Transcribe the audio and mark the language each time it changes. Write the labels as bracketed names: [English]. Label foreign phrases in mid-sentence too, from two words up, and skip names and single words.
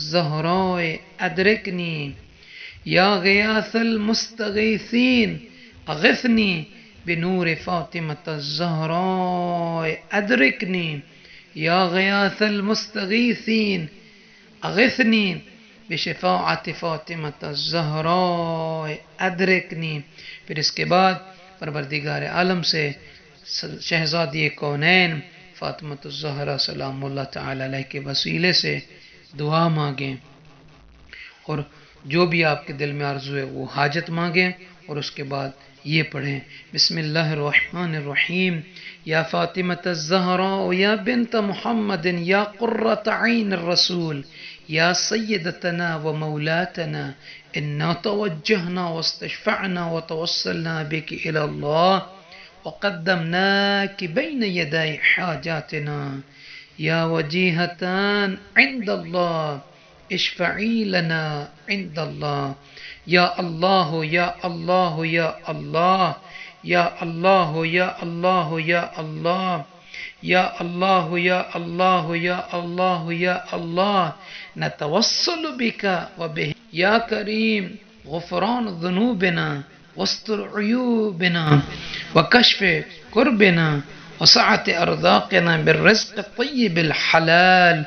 [Arabic] الزہراء ادرکنی، یا غیاث المستغیثین اغثنی بنور فاطمة الزہراء ادرکنی یا غیاث المستغیثین اغثنی بشفاعت فاطمة الزہراء ادرکنی. [Urdu] پھر اس کے بعد پروردگار عالم سے شہزادی کونین فاطمہ الزہرا [Arabic] سلام اللہ تعالی علیہ [Urdu] کے وسیلے سے دعا مانگیں، اور جو بھی آپ کے دل میں آرزو ہے وہ حاجت مانگیں، اور اس کے بعد یہ پڑھیں [Arabic] بسم اللہ الرحمن الرحیم یا فاطمة الزہراء یا بنت محمد یا قرۃ عین الرسول یا سیدتنا و مولاتنا انا توجہنا واستشفعنا وتوسلنا بک الی اللہ وقدمناك بين يدي حاجاتنا يا وجيهتان عند الله اشفعي لنا عند الله يا الله يا الله يا الله يا الله يا الله يا الله يا الله يا الله يا الله يا الله نتوسل بك وبه يا كريم غفران ذنوبنا واستر عيوبنا وكشف كربنا وسعة أرزاقنا بالرزق الطيب الحلال.